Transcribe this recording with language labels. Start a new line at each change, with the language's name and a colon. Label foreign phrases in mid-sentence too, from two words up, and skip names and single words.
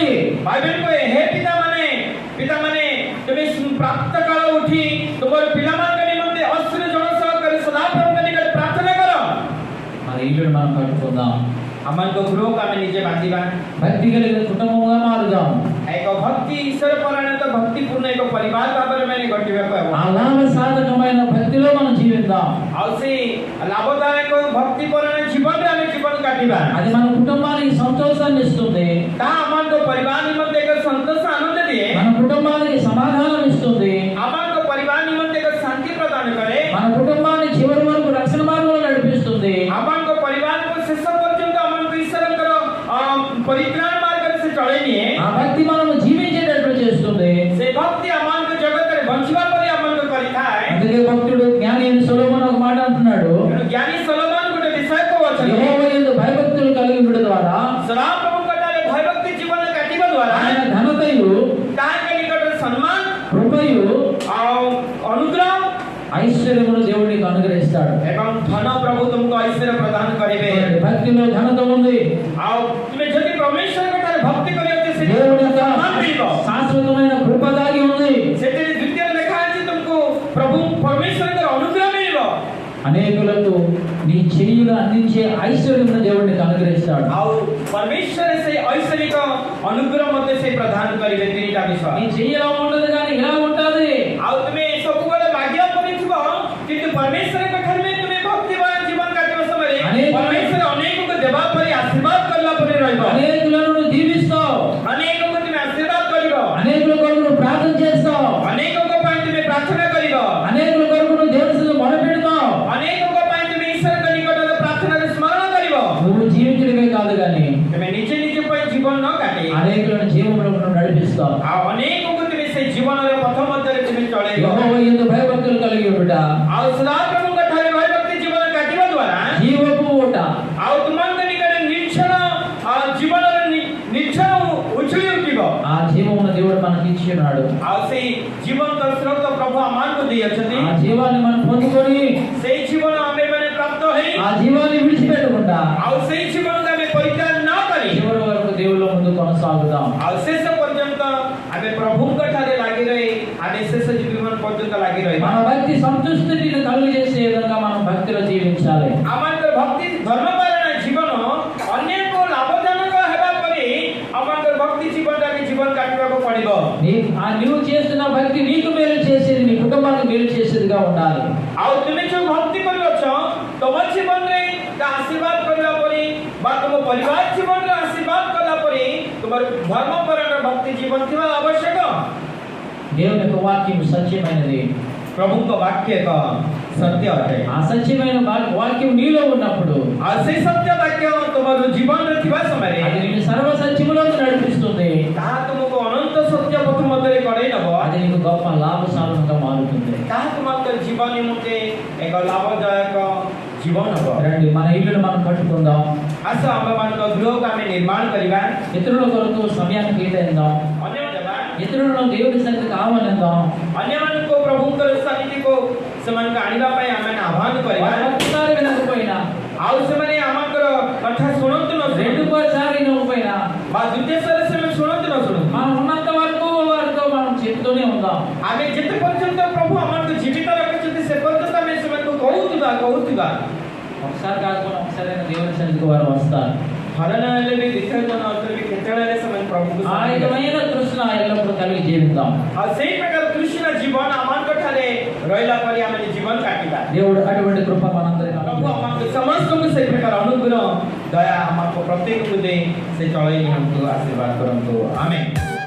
Odia: ବାଇବେଲ କହେ, ହେ ପିତାମାନେ ତୁମେ ପ୍ରାପ୍ତ କାଳ ଉଠି ତୁମର ପିଲାମାନଙ୍କ ନିମନ୍ତେ ଅଶ୍ରୁ ଜଳ ସହକାରେ ସଦାପ୍ରଭୁଙ୍କ ନିକଟରେ ପ୍ରାର୍ଥନା କର।
Telugu: మన ఇల్లును మనం కట్టుకుందాం.
Odia: ଆମମାନଙ୍କ ଗୃହକୁ ଆମେ ନିଜେ ବାନ୍ଧିବା।
Telugu: భక్తి కలిగిన కుటుంబంగా మారుదాం.
Odia: ଏକ ଭକ୍ତି ଈଶ୍ୱର ପରାୟଣ ଭକ୍ତିପୂର୍ଣ୍ଣ ଏକ ପରିବାର ଭାବରେ ମାନେ ଗଠିବାକୁ ହେବ।
Telugu: ఆ లాభ సాధకమైన భక్తిలో మనం జీవిద్దాం.
Odia: ଆଉ ସେ ଲାଭଦାୟକ ଭକ୍ତି ପରାୟଣ ଜୀବନରେ ଆମେ ଜୀବନ କାଟିବା।
Telugu: అది మన కుటుంబానికి సంతోషాన్ని ఇస్తుంది.
Odia: ତାହା ଆମମାନଙ୍କ ପରିବାର ନିମନ୍ତେ ଏକ ସନ୍ତୋଷ ଆନନ୍ଦ ଦିଏ।
Telugu: మన కుటుంబానికి సమాధానం ఇస్తుంది.
Odia: ଆମମାନଙ୍କ ପରିବାର ନିମନ୍ତେ ଏକ ଶାନ୍ତି ପ୍ରଦାନ କରେ।
Telugu: మన కుటుంబాన్ని చివరి వరకు రక్షణ మార్గంలో నడిపిస్తుంది.
Odia: ଆମମାନଙ୍କ ପରିବାରକୁ ଶେଷ ପର୍ଯ୍ୟନ୍ତ ଆମମାନଙ୍କୁ ଈଶ୍ୱରଙ୍କର ପରିତ୍ରାଣ ମାର୍ଗରେ ସେ ଚଳେଇ ନିଏ।
Telugu: ఆ భక్తి మనము జీవించేటట్లు చేస్తుంది.
Odia: ସେ ଭକ୍ତି ଆମମାନଙ୍କୁ ଜଗତରେ ବଞ୍ଚିବା ପରି ଆମମାନଙ୍କୁ କରିଥାଏ।
Telugu: అందుకే భక్తుడు జ్ఞాని అయిన సొలొమోను ఒక మాట అంటున్నాడు,
Odia: ତେଣୁ ଜ୍ଞାନୀ ସଲୋମନ ଗୋଟେ ବିଷୟ କହୁଅଛନ୍ତି,
Telugu: యెహోవా యందు భయభక్తులు కలిగి ఉండడం ద్వారా
Odia: ସଦାପ୍ରଭୁଙ୍କ ଠାରେ ଭୟଭକ୍ତି ଜୀବନ କାଟିବା ଦ୍ୱାରା
Telugu: ఆయన ఘనతయు
Odia: ତାଙ୍କ ନିକଟରେ ସମ୍ମାନ
Telugu: కృపయు
Odia: ଆଉ ଅନୁଗ୍ରହ
Telugu: ఐశ్వర్యమును దేవుడు నీకు అనుగ్రహిస్తాడు.
Odia: ଏବଂ ଧନ ପ୍ରଭୁ ତୁମକୁ ଐଶ୍ୱର୍ଯ୍ୟ ପ୍ରଦାନ କରିବେ।
Telugu: భక్తిలో ఘనత ఉంది.
Odia: ଆଉ ତୁମେ ଯଦି ପରମେଶ୍ୱରଙ୍କ ଠାରେ ଭକ୍ତି କରିବ ସେଥିରେ
Telugu: దేవుని యొక్క
Odia: ସମ୍ମାନ ମିଳିବ।
Telugu: శాశ్వతమైన కృప దాగి ఉంది.
Odia: ସେଥିରେ ଦ୍ୱିତୀୟ ଲେଖା ଅଛି ତୁମକୁ ପ୍ରଭୁ ପରମେଶ୍ୱରଙ୍କର ଅନୁଗ୍ରହ ମିଳିବ।
Telugu: అనేకులకు నీ చెయ్యిలో అందించే ఐశ్వర్యమును దేవుడు నీకు అనుగ్రహిస్తాడు.
Odia: ଆଉ ପରମେଶ୍ୱର ସେଇ ଐଶ୍ୱରିକ ଅନୁଗ୍ରହ ମୋତେ ସେ ପ୍ରଦାନ କରିବେ। ତିନିଟା ବିଷୟ।
Telugu: నీ చెయ్యిలో ఉండదు కానీ ఇలా ఉంటది.
Odia: ଆଉ ତୁମେ ସବୁବେଳେ ମାଗିବା କରିଥିବ, କିନ୍ତୁ ପରମେଶ୍ୱରଙ୍କ ଠାରେ ତୁମେ ଭକ୍ତିବାନ ଜୀବନ କାଟିବା ସମୟରେ ପରମେଶ୍ୱର ଅନେକଙ୍କୁ ଦେବା ପରି ଆଶୀର୍ବାଦ କରିବା ପରି ରହିବ।
Telugu: అనేకులను నువ్వు దీవిస్తావు.
Odia: ଅନେକଙ୍କୁ ତୁମେ ଆଶୀର୍ବାଦ କରିବ।
Telugu: అనేకుల కొరకు నువ్వు ప్రార్థన చేస్తావు.
Odia: ଅନେକଙ୍କ ପାଇଁ ତୁମେ ପ୍ରାର୍ଥନା କରିବ।
Telugu: అనేకుల కొరకు నువ్వు దేవుని సన్నిధిలో మొరపెడతావు.
Odia: ଅନେକଙ୍କ ପାଇଁ ତୁମେ ଈଶ୍ୱରଙ୍କ ନିକଟରେ ପ୍ରାର୍ଥନାରେ ସ୍ମରଣ କରିବ।
Telugu: నువ్వు జీవించడమే కాదు కానీ
Odia: ତୁମେ ନିଜ ନିଜ ପାଇଁ ଜୀବନ ନ କାଟି
Telugu: అనేకులను జీవంలో నువ్వు నడిపిస్తావు.
Odia: ଆଉ ଅନେକଙ୍କୁ ତୁମେ ସେ ଜୀବନର ପଥ ମଧ୍ୟରେ ତୁମେ ଚଳେଇବ।
Telugu: యెహోవా యందు భయభక్తులు కలిగి ఉండుట
Odia: ଆଉ ସଦାପ୍ରଭୁଙ୍କ ଠାରେ ଭୟଭକ୍ତି ଜୀବନ କାଟିବା ଦ୍ୱାରା
Telugu: జీవపు ఊట.
Odia: ଆଉ ତୁମଙ୍କ ନିକଟରେ ନିର୍ଚ୍ଛଳ ଜୀବନର ନିର୍ଚ୍ଛଳ ଉଛୁଳି ଉଠିବ।
Telugu: ఆ జీవమును దేవుడు మనకి ఇచ్చి ఉన్నాడు.
Odia: ଆଉ ସେଇ ଜୀବନ୍ତ ସ୍ରୋତ ପ୍ରଭୁ ଆମମାନଙ୍କୁ ଦେଇଅଛନ୍ତି।
Telugu: ఆ జీవాన్ని మనం పొందుకొని
Odia: ସେଇ ଜୀବନ ଆମେମାନେ ପ୍ରାପ୍ତ ହେଇ
Telugu: ఆ జీవాన్ని విడిచిపెట్టకుండా
Odia: ଆଉ ସେଇ ଜୀବନକୁ ଆମେ ପରିତ୍ୟାଗ ନ କରି
Telugu: చివరి వరకు దేవుళ్ళ ముందు కొనసాగుదాం.
Odia: ଆଉ ଶେଷ ପର୍ଯ୍ୟନ୍ତ ଆମେ ପ୍ରଭୁଙ୍କ ଠାରେ ଲାଗି ରହି ଆମେ ଶେଷ ଜୀବନ ପର୍ଯ୍ୟନ୍ତ ଲାଗି ରହିବା।
Telugu: మన భక్తి సంతుష్టిని కలుగు చేసే విధంగా మనం భక్తిలో జీవించాలి.
Odia: ଆମଙ୍କର ଭକ୍ତି ଧର୍ମପାରାୟଣ ଜୀବନ ଅନ୍ୟକୁ ଲାଭଜନକ ହେବା ପରି ଆମଙ୍କର ଭକ୍ତି ଜୀବନଟାରେ ଜୀବନ କାଟିବାକୁ ପଡ଼ିବ।
Telugu: నువ్వు చేస్తున్న భక్తి నీకు మేలు చేసేది, నీ కుటుంబానికి మేలు చేసేదిగా ఉండాలి.
Odia: ଆଉ ତୁମେ ଯୋଉ ଭକ୍ତି କରୁଅଛ ତମ ଜୀବନରେ ଆଶୀର୍ବାଦ କରିବା ପରି ବା ତୁମ ପରିବାର ଜୀବନରେ ଆଶୀର୍ବାଦ କଲା ପରି ତୁମର ଧର୍ମପରାୟଣ ଭକ୍ତି ଜୀବନ ଥିବା ଆବଶ୍ୟକ।
Telugu: దేవుని యొక్క వాక్యం సత్యమైనది.
Odia: ପ୍ରଭୁଙ୍କ ବାକ୍ୟ ଏକ ସତ୍ୟ ଅଟେ।
Telugu: ఆ సత్యమైన వాక్యం నీలో ఉన్నప్పుడు
Odia: ଆଉ ସେଇ ସତ୍ୟ ବାକ୍ୟ ତୁମର ଜୀବନରେ ଥିବା ସମୟରେ
Telugu: అది నిన్ను సర్వ సత్యములోకి నడిపిస్తుంది.
Odia: ତାହା ତୁମକୁ ଅନନ୍ତ ସତ୍ୟ ପଥ ମଧ୍ୟରେ କଢେଇ ନବ।
Telugu: అది నీకు గొప్ప లాభసాధనంగా మారుతుంది.
Odia: ତାହା ତୁମଙ୍କର ଜୀବନ ନିମନ୍ତେ ଏକ ଲାଭଦାୟକ ଜୀବନ ହେବ।
Telugu: రండి మన ఇల్లును మనం కట్టుకుందాం.
Odia: ଆସ ଆମମାନଙ୍କ ଗୃହକୁ ଆମେ ନିର୍ମାଣ କରିବା।
Telugu: ఇతరుల కొరకు సమయాన్ని కేటాయిద్దాం. ఇతరులను దేవుడి సన్నిధికి ఆహ్వానిద్దాం.
Odia: ଅନ୍ୟମାନଙ୍କୁ ପ୍ରଭୁଙ୍କର ସନ୍ନିଧିକୁ ସେମାନଙ୍କୁ ଆଣିବା ପାଇଁ ଆମେ ଆହ୍ୱାନ କରିବା।
Telugu: ఒకసారి వినకపోయినా
Odia: ଆଉ ସେମାନେ ଆମଙ୍କର କଥା ଶୁଣନ୍ତୁ ନ ଶୁଣନ୍ତୁ
Telugu: రెండోసారి వినకపోయినా
Odia: ବା ଦ୍ୱିତୀୟ ଥର ସେମାନେ ଶୁଣନ୍ତୁ ନ ଶୁଣନ୍ତୁ
Telugu: మనం ఉన్నంత వరకు వారితో మనం చెప్తూనే ఉందాం.
Odia: ଆମେ ଯେତେ ପର୍ଯ୍ୟନ୍ତ ପ୍ରଭୁ ଆମକୁ ଜୀବିତ ରଖିଛନ୍ତି ସେ ପର୍ଯ୍ୟନ୍ତ ଆମେ ସେମାନଙ୍କୁ କହୁଥିବା।
Telugu: ఒకసారి కాకపోయినా ఒకసారి దేవుని సన్నిధికి వారు వస్తారు.
Odia: ହରଣ ହେଲେ ବି ଦ୍ୱିତୀୟ ଜନ ଅନ୍ତର ବି କେତେବେଳେ ସେମାନେ ପ୍ରଭୁଙ୍କୁ
Telugu: ఆయనమైన తృష్ణ ఎల్లప్పుడూ కలిగి జీవిద్దాం.
Odia: ଆଉ ସେଇ ପ୍ରକାର ତୃଷ୍ଣ ଜୀବନ ଆମଙ୍କ ଠାରେ ରହିଲା ପରେ ଆମେ ଜୀବନ କାଟିବା।
Telugu: దేవుడు అటువంటి కృప మనందరికీ
Odia: ପ୍ରଭୁ ଆମକୁ ସମସ୍ତଙ୍କୁ ସେଇ ପ୍ରକାର ଅନୁଗ୍ରହ ଦୟା ଆମକୁ ପ୍ରତ୍ୟେକଙ୍କୁ ଦେଇ ସେ ଚଳେଇ ନିଅନ୍ତୁ, ଆଶୀର୍ବାଦ କରନ୍ତୁ। ଆମେନ୍।